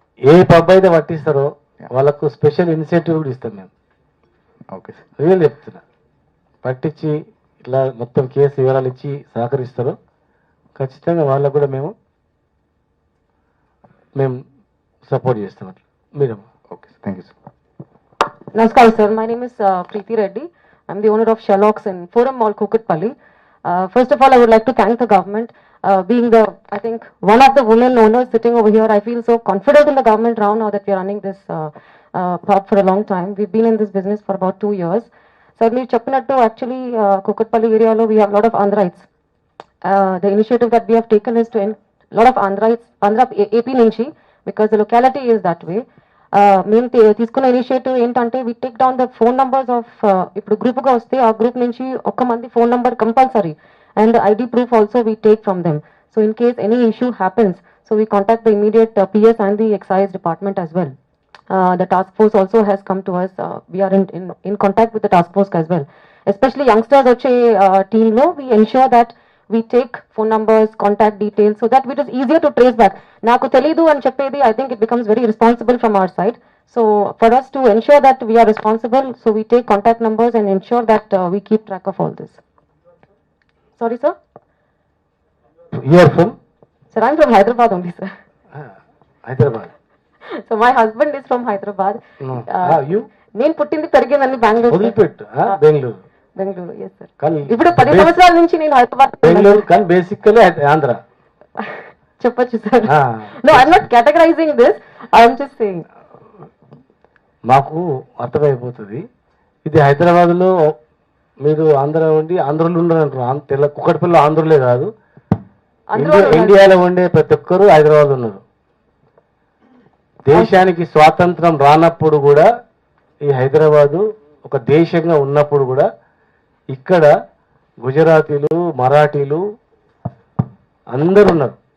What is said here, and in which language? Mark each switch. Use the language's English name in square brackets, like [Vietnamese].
[Telugu] ఏ pub అయితే పట్టిస్తారో వాళ్ళకు special initiative కూడా ఇస్తాం మేము. [English] okay sir, [Telugu] రియల్ చెప్తున్నా. పట్టించి ఇట్లా మొత్తం కేసు వివరాలు ఇచ్చి సహకరిస్తారో ఖచ్చితంగా వాళ్ళకు కూడా మేము సపోర్ట్ చేస్తాం అట్లా. మీరు [English] Okay sir, thank you sir. Namaskar, sir. My name is Preeti Reddy. I'm the owner of Sherlock's in Forum Mall, Kukatpalli. First of all, I would like to thank the government. Being I think, one of the women owners sitting over here, I feel so confident in the government now that we are running this pub for a long time. We've been in this business for about 2 years. Sir, [Telugu] మీరు చెప్పినట్టు [English] actually Kukatpalli area lo we have a lot of Andhrites. The initiative that we have taken is to end a lot of Andhra AP నుంచి, because the locality is that way. [Telugu] మేము తీసుకున్న initiative ఏంటంటే [English] we take down the phone numbers of, [Telugu] ఇప్పుడు గ్రూప్గా వస్తే ఆ group నుంచి ఒక్క మంది phone number compulsory [English] And ID proof also we take from them. So in case any issue happens, so we contact the immediate PS and the excise department as well. The task force also has come to us. We are in contact with the task force as well. Especially youngsters వచ్చే team లో we ensure that we take phone numbers, contact details, so that it is easier to trace back. [Telugu] Naku telidu అని చెప్పేది, [English] I think it becomes very responsible from our side. So for us to ensure that we are responsible, so we take contact numbers and ensure that we keep track of all this. Sorry, sir? You are from? Sir, I'm from Hyderabad only, sir. Hyderabad. So my husband is from Hyderabad. No. You? [Telugu] నేను పుట్టింది పెరిగిందని బెంగళూరు. వదిలిపెట్టు. Bengaluru. [English] Bengaluru, yes sir. [Telugu] కానీ ఇప్పుడు 10 సంవత్సరాల నుంచి నేను హైదరాబాద్. బెంగళూరు కానీ బేసికల్లీ ఆంధ్ర. చెప్పొచ్చు sir. [English] No, I'm not categorizing this. I'm just saying. [Telugu] మాకు అర్థమైపోతుంది. ఇది హైదరాబాద్లో మీరు ఆంధ్ర ఉండి ఆంధ్రలో ఉండరు. తెల్ల కుక్కటిపల్లి ఆంధ్రలే కాదు, ఇండియాలో ఉండే ప్రతి ఒక్కరు హైదరాబాద్ ఉన్నారు. దేశానికి స్వాతంత్రం రానప్పుడు కూడా ఈ హైదరాబాదు ఒక దేశంగా ఉన్నప్పుడు కూడా ఇక్కడ గుజరాతీలు, మరాఠీలు అందరు ఉన్నారు.